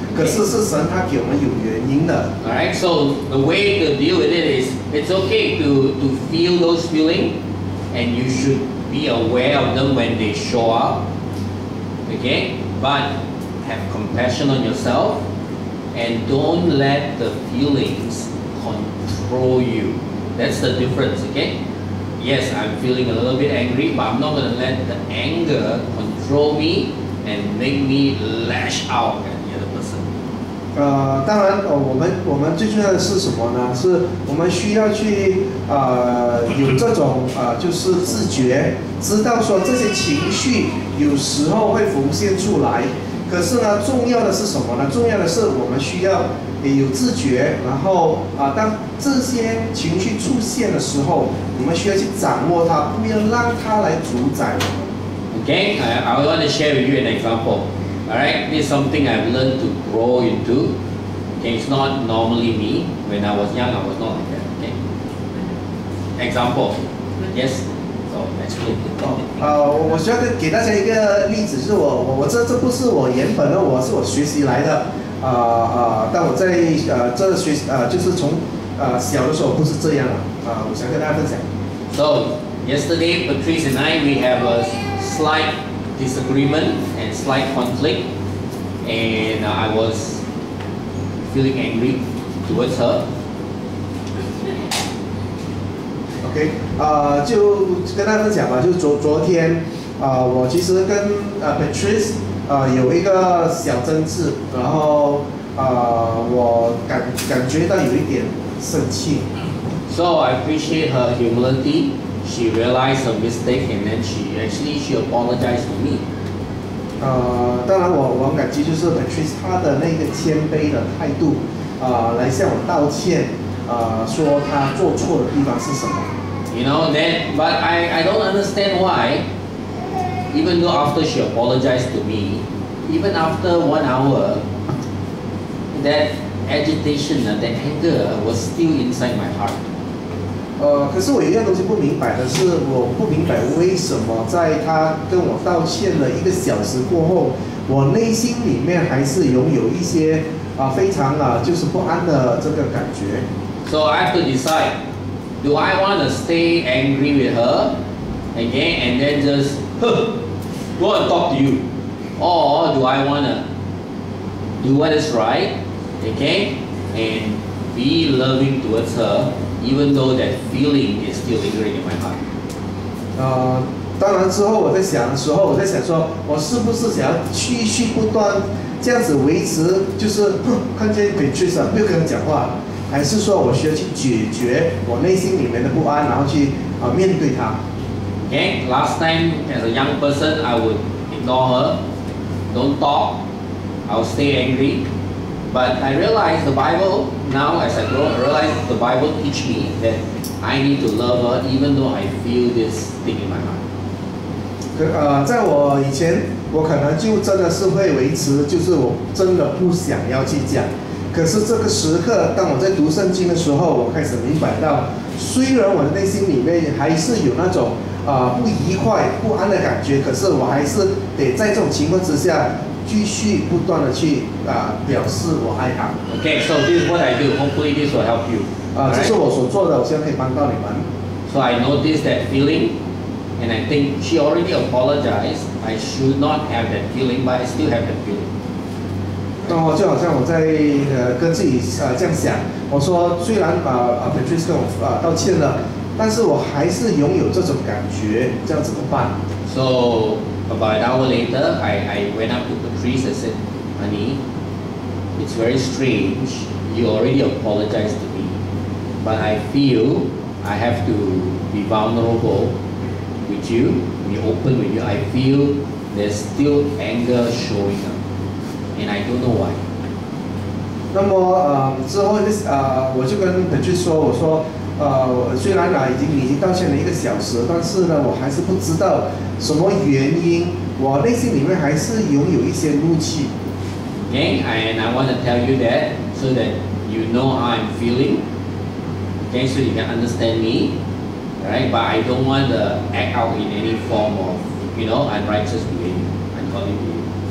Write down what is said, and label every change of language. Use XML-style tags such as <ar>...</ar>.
<zh>可是是神他给我们有原因的。</zh> <en>Alright, so the way to deal with it is it's okay to feel those feelings, and you should be aware of them when they show up. Okay, but have compassion on yourself, and don't let the feelings control you. That's the difference. Okay. Yes, I'm feeling a little bit angry, but I'm not going to let the anger control me and make me lash out at the other person.</en> <zh>当然，我们最重要的是什么呢？是我们需要去有这种就是自觉，知道说这些情绪有时候会浮现出来。可是呢，重要的是什么呢？重要的是我们需要有自觉，然后当这些情绪出现的时候，我们需要去掌握它，不要让它来主宰我们。</zh> <en>Okay, I want to share with you an example. Alright, this is something I've learned to grow into. Okay, it's not normally me. When I was young, I was not like that. Okay. Example. Yes. So explain.</en> <zh>我需要给大家一个例子，就是我这不是我原本的，是我学习来的。但我在这就是从小的时候不是这样的。我想跟大家分享。</zh> <en>So yesterday, Patrice and I we have a slight disagreement and slight conflict, and I was feeling angry towards her.</en> <zh>OK， 就跟大家分享吧，就是昨天，我其实跟Patrice 有一个小争执，然后我感觉到有一点生气。</zh> <en>So I appreciate her humility. She realized her mistake, and then she apologized to me.</en> <zh>当然我很感激，就是 Patrice 她的那个谦卑的态度，来向我道歉，说她做错的地方是什么。</zh> <en>You know that, but I don't understand why. Even though after she apologized to me, even after 1 hour, that agitation, that anger was still inside my heart.</en> <zh>可是我有一样东西不明白的是，我不明白为什么在他跟我道歉了1个小时过后，我内心里面还是拥有一些非常就是不安的这个感觉。</zh> <en>So I have to decide, do I want to stay angry with her, okay, and then just go and talk to you, or do I want to do what is right, okay, and be loving towards her, even though that feeling is still lingering in my heart.</en> <zh>当然之后我在想的时候，我在想说，我是不是想要继续不断这样子维持，就是看见 Patrice 没有跟他讲话，还是说我需要去解决我内心里面的不安，然后去面对它。</zh> <en>Okay, last time as a young person, I would ignore her, don't talk, I would stay angry. But I realized the Bible, now as I grow, I realize the Bible teach me that I need to love her even though I feel this thing in my heart.</en> <zh>在我以前，我可能就真的是会维持，就是我真的不想要去讲。可是这个时刻，当我在读圣经的时候，我开始明白到，虽然我的内心里面还是有那种不愉快、不安的感觉，可是我还是得在这种情况之下。继续不断的去表示我爱他。</zh> <en>Okay, so this is what I do. Hopefully this will help you.</en> <zh>这是我所做的，我希望可以帮到你们。</zh> <en>So I noticed that feeling, and I think she already apologized. I should not have that feeling, but I still have that feeling.</en> <zh>那么就好像我在跟自己这样想，我说虽然Patrice 跟我道歉了，但是我还是拥有这种感觉，这样怎么办</zh> <en>？So about an hour later, I went up to Patrice and said, "Honey, it's very strange. You already apologized to me, but I feel I have to be vulnerable with you, be open with you. I feel there's still anger showing up, and I don't know why."</en> <zh>那么之后我就跟Patrice说，我说虽然已经道歉了1个小时，但是呢，我还是不知道什么原因，我内心里面还是拥有一些怒气。</zh> <en>Okay, and I want to tell you that so that you know how I'm feeling. Okay, so you can understand me, right? But I don't want to act out in any form of, unrighteous behavior, ungodly behavior.</en>